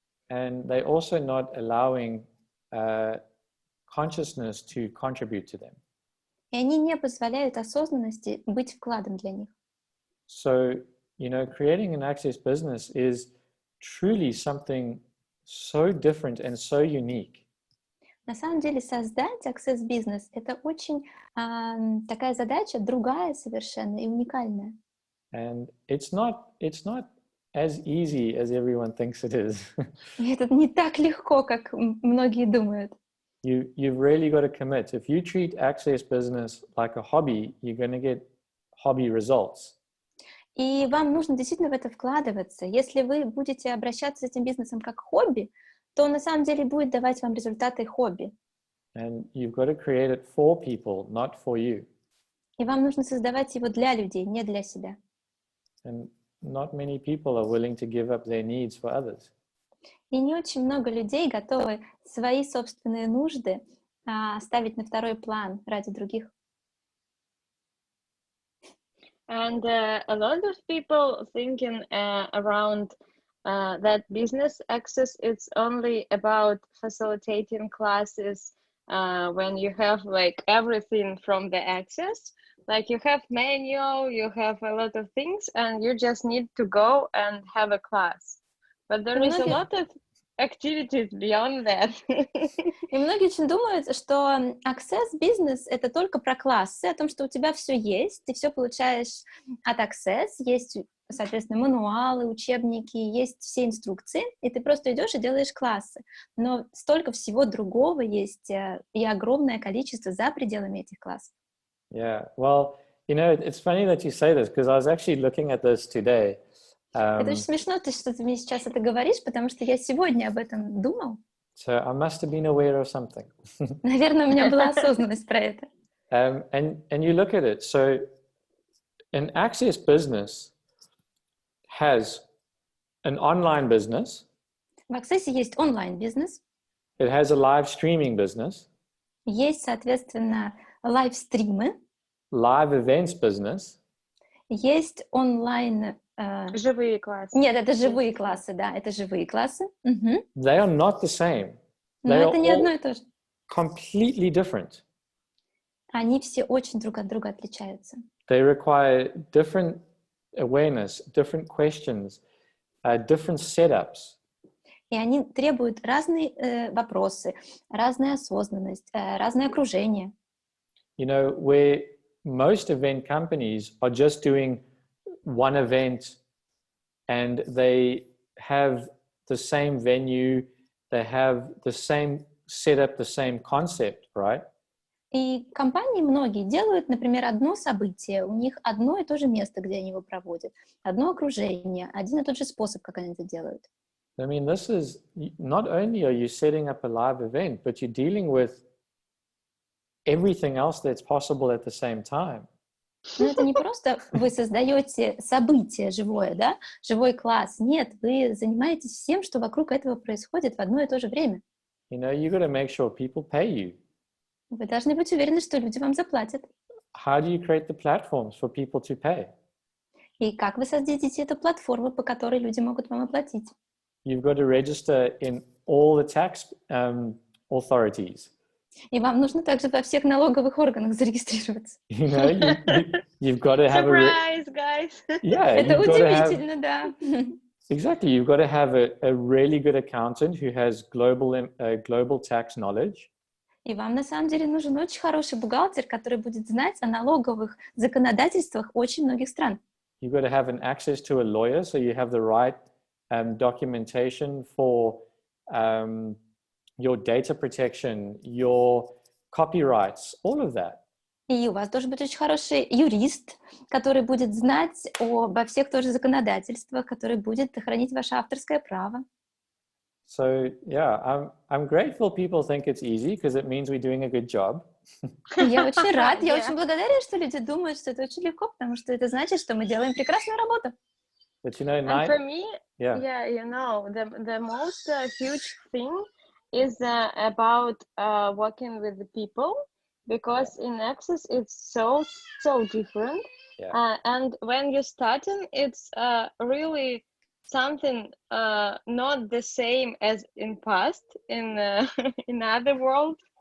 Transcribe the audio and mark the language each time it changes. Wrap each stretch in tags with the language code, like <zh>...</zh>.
<en>And they're also not allowing consciousness to contribute to them.</en> <ru>И они не позволяют осознанности быть вкладом для них.</ru> <en>So, you know, creating an access business is truly something so different and so unique.</en> <ru>На самом деле создать аксесс-бизнес — это очень такая задача, другая совершенно и уникальная.</ru> <en>And it's not as easy as everyone thinks it is.</en> <ru>И это не так легко, как многие думают.</ru> <en>You've really got to commit. If you treat access business like a hobby, you're going to get hobby results.</en> <ru>И вам нужно действительно в это вкладываться. Если вы будете обращаться с этим бизнесом как хобби, то на самом деле будет давать вам результаты хобби.</ru> <en>And you've got to create it for people, not for you.</en> <ru>И вам нужно создавать его для людей, не для себя.</ru> <en>And not many people are willing to give up their needs for others.</en> <ru>И не очень много людей готовы свои собственные нужды ставить на второй план ради других.</ru> <en>And a lot of people thinking around that business access, it's only about facilitating classes when you have like everything from the access. Like you have manual, you have a lot of things, and you just need to go and have a class. But there is a lot of activities beyond that.</en> <ru>И многие очень думают, что Access Business — это только про классы, о том, что у тебя все есть, ты все получаешь от Access, есть, соответственно, мануалы, учебники, есть все инструкции, и ты просто идешь и делаешь классы. Но столько всего другого есть, и огромное количество за пределами этих классов.</ru> <en>Yeah, well, it's funny that you say this because I was actually looking at this today.</en> <ru>Это очень смешно, что ты мне сейчас это говоришь, потому что я сегодня об этом думал.</ru> <en>So I must have been aware of something.</en> <ru>Наверное, у меня была осознанность про это.</ru> <en>And you look at it. So an Access business has an online business.</en> <ru>В Access есть онлайн-бизнес,</ru> <en>It has a live streaming business,</en> <ru>есть, соответственно, лайв-стримы,</ru> <en>live events business,</en> <ru>есть онлайн... Живые классы. Нет, это живые классы, да, это живые классы. Мгм.</ru> <en>They are not the same.</en> <ru>Но</ru> <en>They are</en> <ru>это не одно</ru> <en>all</en> <ru>и то же.</ru> <en>completely different.</en> <ru>Они все очень друг от друга отличаются.</ru> <en>They require different awareness, different questions, different setups.</en> <ru>И они требуют разные вопросы, разную осознанность, разное окружение.</ru> <en>Where most event companies are just doing one event and they have the same venue, they have the same setup, the same concept, right?</en> <ru>И компании многие делают, например, одно событие, у них одно и то же место, где они его проводят, одно окружение, один и тот же способ, как они это делают.</ru> <en>I mean, this is not only are you setting up a live event, but you're dealing with everything else that's possible at the same time.</en> <ru>Но это не просто вы создаете событие живое, да, живой класс. Нет, вы занимаетесь всем, что вокруг этого происходит в одно и то же время.</ru> <en>You got to make sure people pay you.</en> <ru>Вы должны быть уверены, что люди вам заплатят.</ru> <en>How do you create the platforms for people to pay?</en> <ru>И как вы создадите эту платформу, по которой люди могут вам оплатить?</ru> <en>You've got to register in all the tax authorities.</en> <ru>И вам нужно также во всех налоговых органах зарегистрироваться.</ru> <en>You've got to have Surprise, guys! Yeah,</en> <ru>Это</ru> <en>you've got to have,</en> <ru>удивительно, да.</ru> <en>exactly. You've got to have a really good accountant who has global tax knowledge.</en> <ru>И вам на самом деле нужен очень хороший бухгалтер, который будет знать о налоговых законодательствах очень многих стран.</ru> <en>You've got to have an access to a lawyer, so you have the right documentation for your data protection, your copyrights, all of that.</en> <ru>И у вас должен быть очень хороший юрист, который будет знать обо всех тоже законодательствах, который будет хранить ваше авторское право.</ru> <en>So yeah, I'm grateful people think it's easy because it means we're doing a good job.</en> <ru>Я очень рад, я</ru> <en>Yeah.</en> <ru>очень благодарен, что люди думают, что это очень легко, потому что это значит, что мы делаем прекрасную работу.</ru> <en>But And for me, yeah, the most huge thing is about working with the people, because in Access it's so different. Yeah. And when you're starting, it's really something not the same as in past in other world.</en>